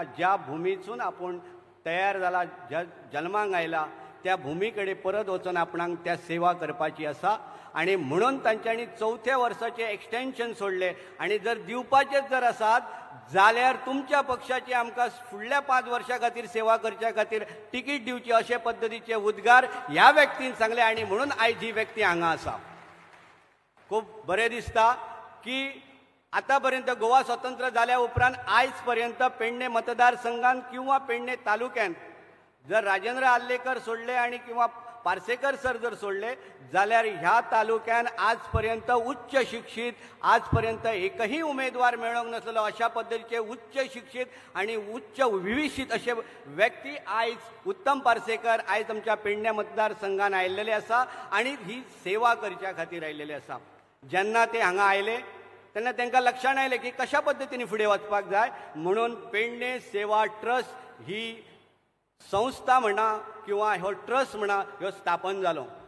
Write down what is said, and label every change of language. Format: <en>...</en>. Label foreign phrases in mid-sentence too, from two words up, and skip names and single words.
<kok>ज्या भूमीसून आपूण तयार जाला, जन्माक आयला त्या भूमी कडेन परत वचून आपणाक त्या सेवा करपाची आसा आणि म्हणून तांच्यांनी 4थ्या वर्साचे एक्सटेन्शन सोडले आणि जर दिवपाचेच जर आसात जाल्यार तुमच्या पक्षाची आमकां फुडल्या 5 वर्सां खातीर सेवा करच्या खातीर तिकीट दिवची अशे पद्दतीचे उद्गार ह्या व्यक्तीन सांगले आणि म्हणून आयज ही व्यक्ती हांगा आसा. खूब बरें दिसता की आतापर्यंत गोवा स्वतंत्र जाल्या उपरांत आयज पर्यंत पेडणे मतदारसंघात किंवा पेडणे तालुक्यात जर राजेंद्र आल्लेकर सोडले आणि किंवा पार्सेकर सर जर सोडले जाल्यार ह्या तालुक्यात आजपर्यंत उच्च शिक्षित आजपर्यंत एकही उमेदवार मेळोंक नासलेलो अशा पद्धतीचे उच्च शिक्षित आणि उच्च विविशीत असे व्यक्ती आयज उत्तम पार्सेकर आयज आमच्या पेडणे मतदारसंघात आयिल्ले आसा आणि ही सेवा करच्या खातीर आयिल्ले आसा. जेन्ना ते हांगा आयले तेन्ना तांकां लक्षांत आयलें की कशा पद्दतीन फुडें वचपाक जाय म्हणून पेडणे सेवा ट्रस्ट ही संस्था म्हणा किंवा हो ट्रस्ट म्हणा ह्यो स्थापन जालो.</kok>